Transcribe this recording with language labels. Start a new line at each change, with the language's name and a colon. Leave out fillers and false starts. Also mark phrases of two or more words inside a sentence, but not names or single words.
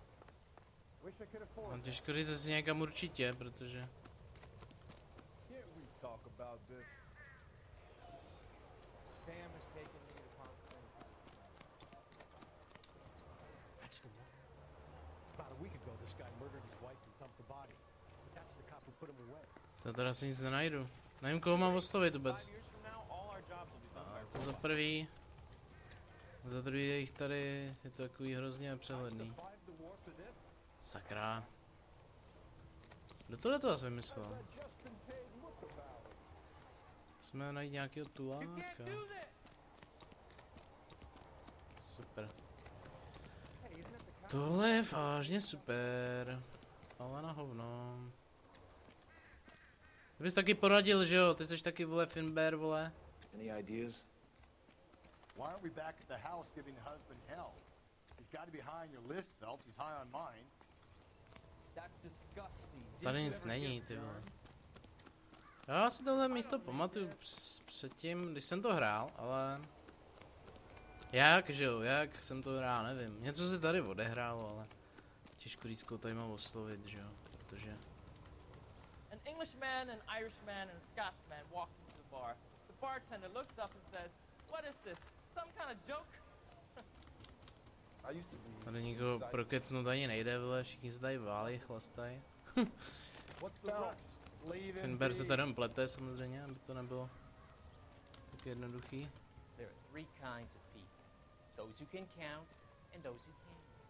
English: Wish I could afford
Czech: No těžko říct si někam určitě, protože...
English: Can't we talk about this? Sam has taken me to Palm Springs. That's the one. About a week ago, this guy murdered his wife and dumped the body. But that's the cop who put him away.
Czech: To teda si nic nenajdu. Nevím, koho mám oslovit vůbec. To za prvý. Za druhý je jich tady, je to takový hrozně přehledný. Sakra. Kdo tohle to zase vymyslel? Musíme najít nějakého tuláka. Super. Tohle je vážně super. Ale na hovno. Ty bys taky poradil, že jo? Ty jsi taky, vole, Finbear, vole.
English: Any ideas? Why aren't we back at the house giving the husband hell? He's got to be high on your list, Phelps. He's high on mine. That's disgusting.
Czech: Tady nic není, ty vole. Já si tohle místo pamatuju předtím, když jsem to hrál, ale... Jak, že jo? Jak jsem to hrál, nevím. Něco se tady odehrálo, ale... Těžko říct, koho tady mám oslovit, že jo? Protože...
English: An Englishman, an Irishman, and a Scotsman walked into the bar. The bartender looks up and says, "What is this? Some kind of joke?"
Czech: Tady nikoho prokecnout ani nejde, vole, všichni se tady válí, chlastají. Finbear se tady plete samozřejmě, aby to nebylo tak jednoduchý.
English: There are three kinds of people. Those who can count and those who can't.